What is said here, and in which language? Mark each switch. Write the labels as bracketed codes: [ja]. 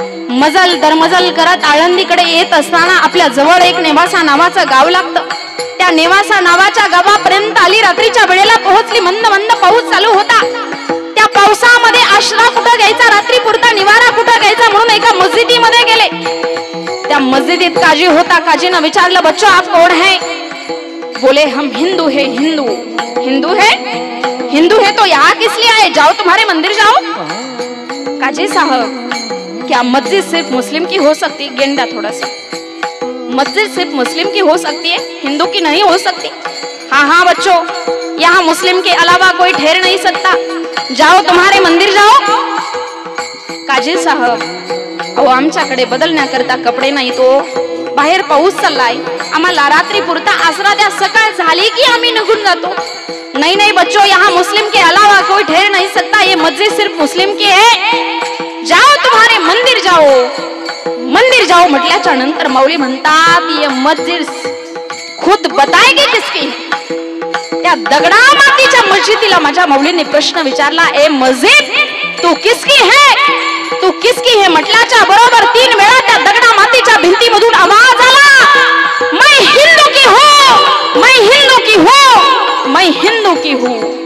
[mr] मजल दरमजल करत आळंदीकडे येत असताना आपल्या जवळ एक नेवासा नावाचं गाव लागतं. त्या नेवासा नावाच्या गावापर्यंत आली. रात्रीच्या वेळेला पोहोचली. मंद मंद पाऊस चालू होता. त्या पावसामध्ये आश्रा कुठं घ्यायचा, रात्री पुरता निवारा कुठं घ्यायचा म्हणून एका मस्जिदीमध्ये गेले. त्या मस्जिदीत काजी होता. काजीनं विचारलं, [hi] बच्चो आप कौन है? बोले हम हिंदू है. हिंदू हिंदू है? हिंदू है तो यहाँ किस लिए आए? जाओ तुम्हारे मंदिर जाओ. काजी साहब, क्या मस्जिद सिर्फ मुस्लिम की हो सकती? गेंडा थोड़ा सा. मस्जिद सिर्फ मुस्लिम की हो सकती है, हिंदू की नहीं हो सकती. हाँ हाँ बच्चों, यहाँ मुस्लिम के अलावा कोई ठहर नहीं सकता. जाओ तुम्हारे मंदिर जाओ. [mr] काजी साहब, अहो आमच्याकडे बदलण्याकरता कपडे नाही तो, बाहेर पाऊस चाललाय, आम्हाला रात्री पुरता आसरा द्या, सकाळ झाली की आम्ही निघून जातो. [hi] नहीं नहीं बच्चों, यहाँ मुस्लिम के अलावा कोई ठहर नहीं सकता. ये मस्जिद सिर्फ मुस्लिम की है. जाओ तुम्हारे मंदिर जाओ. मंदिर जाओ [mr] म्हटल्याच्या नंतर माऊली म्हणतात, [hi] ये मस्जिद खुद बताएगी किसकी? [mr] त्या दगडा मातीच्या मस्जिदीला माझ्या माऊलीने प्रश्न विचारला, [hi] ए मस्जिद तू किसकी है? तू किसकी है [mr] म्हटल्याच्या बरोबर 3 वेळा त्या दगडा मातीच्या भिंतीमधून आवाज आला, [hi] मैं हिंदू की हूं, मैं हिंदू की हूं, मैं हिंदू की हूं.